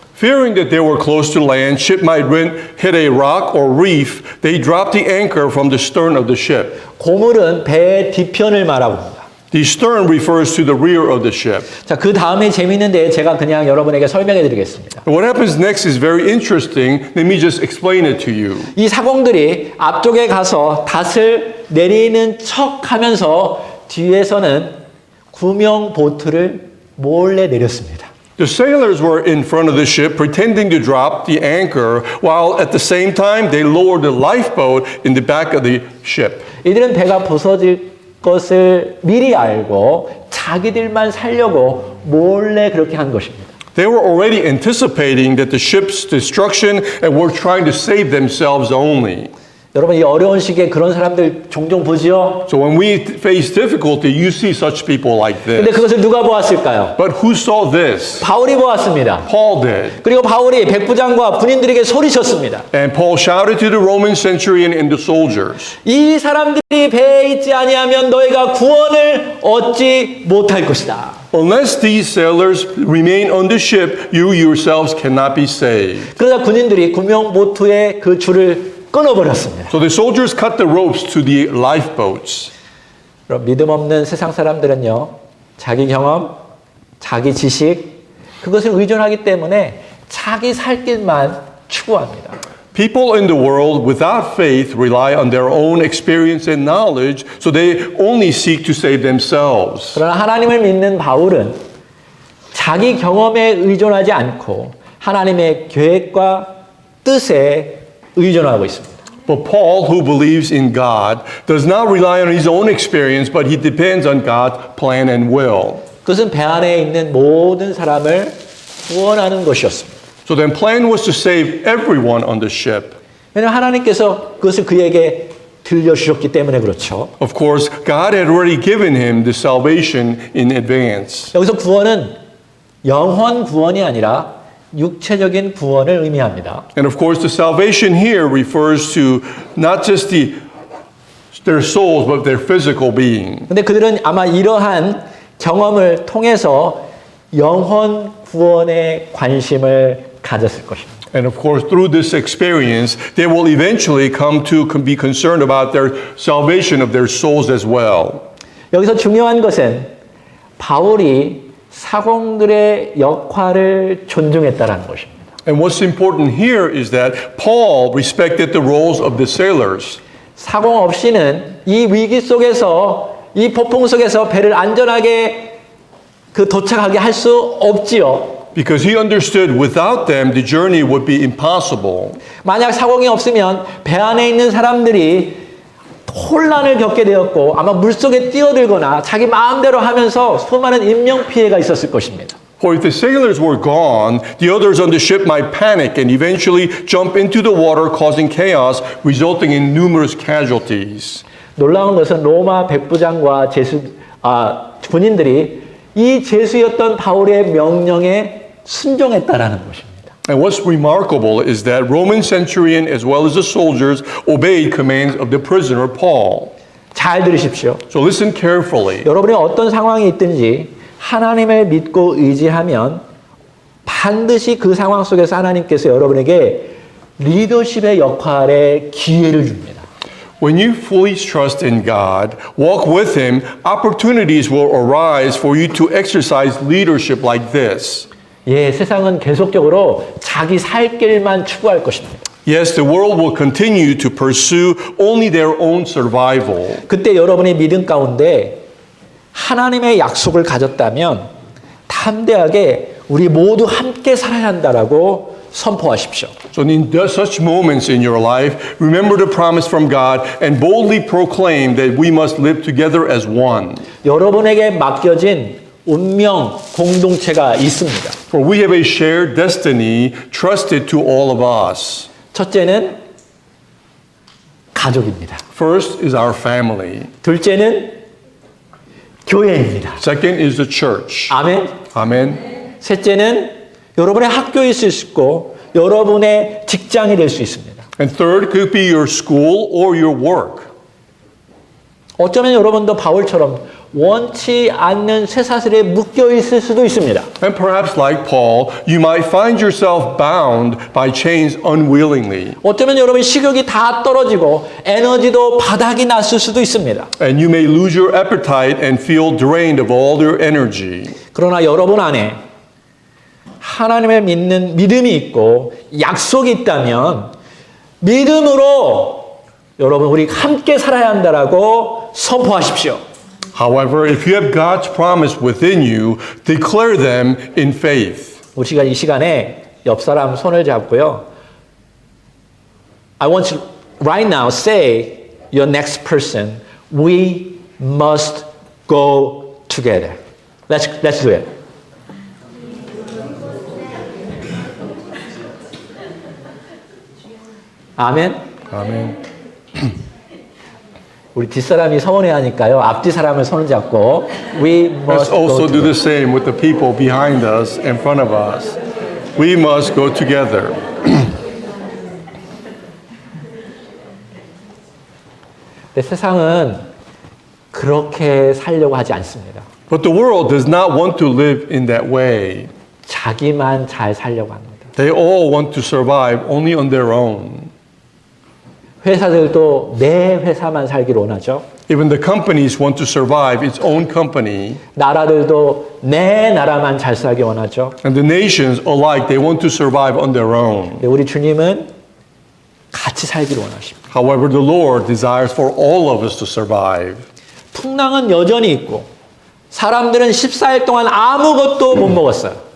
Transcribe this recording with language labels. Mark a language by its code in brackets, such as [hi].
[en] Fearing that they were close to land, ship might hit a rock or reef, they dropped the anchor from the stern of the ship. [ko] 고물은 배의 뒤편을 말하고 합니다. [en] The stern refers to the rear of the ship. [ko] 자, 그 다음에 재미있는데 제가 그냥 여러분에게 설명해 드리겠습니다. [en] And what happens next is very interesting. Let me just explain it to you. [ko] 이 사공들이 앞쪽에 가서 닷을 내리는 척 하면서 뒤에서는 구명 보트를 몰래 내렸습니다. [en] The sailors were in front of the ship pretending to drop the anchor, while at the same time they lowered the lifeboat in the back of the ship. [ko] 이들은 배가 부서질 것을 미리 알고 자기들만 살려고 몰래 그렇게 한 것입니다. [en] They were already anticipating that the ship's destruction and were trying to save themselves only. [ko] 여러분 이 어려운 시기에 그런 사람들 종종 보지요? [en] So when we face difficulty, you see such people like [ko] 근데 [en] this. [ko] 그것을 누가 보았을까요? [en] But who saw this? [ko] 바울이 보았습니다. [en] Paul did. [ko] 그리고 바울이 백부장과 군인들에게 소리쳤습니다. [en] And Paul shouted to the Roman centurion and the soldiers. [ko] 이 사람들이 배에 있지 아니하면 너희가 구원을 얻지 못할 것이다. [en] Unless these sailors remain on the ship, you yourselves cannot be saved. [ko] 그러자 군인들이 구명보트의 그 줄을 끊어버렸습니다. [en] So the soldiers cut the ropes to the lifeboats. [ko] 그럼 믿음 없는 세상 사람들은요, 자기 경험, 자기 지식, 그것을 의존하기 때문에 자기 살 길만 추구합니다. [en] People in the world without faith rely on their own experience and knowledge, so they only seek to save themselves. [ko] 그러나 하나님을 믿는 바울은 자기 경험에 의존하지 않고 하나님의 계획과 뜻에 의존하고 있습니다. [en] But Paul, who believes in God, does not rely on his own experience, but he depends on God's plan and will. [ko] 그것은 배 안에 있는 모든 사람을 구원하는 것이었습니다. [en] So then plan was to save everyone on the ship. [ko] 왜냐하면 하나님께서 그것을 그에게 들려주셨기 때문에 그렇죠. [en] Of course, God had already given him the salvation in advance. [ko] 여기서 구원은 영혼 구원이 아니라 육체적인 구원을 의미합니다. [en] And of course, the salvation here refers to not just their souls, but their physical being. [ko] 근데 그들은 아마 이러한 경험을 통해서 영혼 구원에 관심을 가졌을 것입니다. [en] And of course, through this experience, they will eventually come to be concerned about their salvation of their souls as well. [ko] 여기서 중요한 것은 바울이 사공들의 역할을 존중했다라는 것입니다. [en] And what's important here is that Paul respected the roles of the sailors. [ko] 사공 없이는 이 위기 속에서 이 폭풍 속에서 배를 안전하게 도착하게 할 수 없지요. [en] Because he understood without them the journey would be impossible. [ko] 만약 사공이 없으면 배 안에 있는 사람들이 혼란을 겪게 되었고 아마 물속에 뛰어들거나 자기 마음대로 하면서 수많은 인명 피해가 있었을 것입니다. [en] For if the sailors were gone, the others on the ship might panic and eventually jump into the water, causing chaos, resulting in numerous casualties. [ko] 놀라운 것은 로마 백부장과 군인들이 이 제수였던 바울의 명령에 순종했다라는 것입니다. [en] And what's remarkable is that Roman centurion as well as the soldiers obeyed commands of the prisoner Paul. [ko] 잘 들으십시오. [en] So listen carefully. [ko] 여러분이 어떤 상황이 있든지 하나님을 믿고 의지하면 반드시 그 상황 속에서 하나님께서 여러분에게 리더십의 역할에 기회를 줍니다. [en] When you fully trust in God, walk with Him, opportunities will arise for you to exercise leadership like this. [ko] 예, 세상은 계속적으로 자기 살 길만 추구할 것입니다. [en] Yes, the world will continue to pursue only their own survival. [ko] 그때 여러분의 믿음 가운데 하나님의 약속을 가졌다면 담대하게 우리 모두 함께 살아야 한다라고 선포하십시오. [en] So in such moments in your life, remember the promise from God and boldly proclaim that we must live together as one. [ko] 여러분에게 맡겨진 운명 공동체가 있습니다. [en] For we have a shared destiny trusted to all of us. [ko] 첫째는 가족입니다. [en] First is our family. [ko] 둘째는 교회입니다. [en] Second is the church. [ko] 아멘. [en] Amen. [ko] 셋째는 여러분의 학교일 수 있고 여러분의 직장이 될 수 있습니다. [en] And third could be your school or your work. [ko] 어쩌면 여러분도 바울처럼 원치 않는 쇠사슬에 묶여 있을 수도 있습니다. [en] And perhaps like Paul, you might find yourself bound by chains unwillingly. [ko] 어쩌면 여러분 식욕이 다 떨어지고 에너지도 바닥이 났을 수도 있습니다. [en] And you may lose your appetite and feel drained of all your energy. [ko] 그러나 여러분 안에 하나님을 믿는 믿음이 있고 약속이 있다면 믿음으로 여러분 우리 함께 살아야 한다라고 선포하십시오. [en] However, if you have God's promise within you, declare them in faith. [ko] 우리가 이 시간에 옆 사람 손을 잡고요. [en] I want to right now say your next person, we must go together. Let's do it. [ko] 아멘. [en] Amen. [ko] 우리 뒷사람이 서운해하니까요. 앞뒤 사람을 손을 잡고 [en] we Let's must go also do together. the same with the people behind us, in front of us. We must go together. [ko] 근데 세상은 그렇게 살려고 하지 않습니다. [en] But the world does not want to live in that way. [ko] 자기만 잘 살려고 합니다. [en] They all want to survive only on their own. [ko] 회사들도 내 회사만 살기를 원하죠. [en] Even the companies want to survive its own company. [ko] 나라들도 내 나라만 잘 살기 원하죠. [en] And the nations alike, they want to survive on their own. [ko] 근데 우리 주님은 같이 살기를 원하십니다. [en] However, the Lord desires for all of us to survive. [ko] 풍랑은 여전히 있고 사람들은 14일 동안 아무것도 못 먹었어요.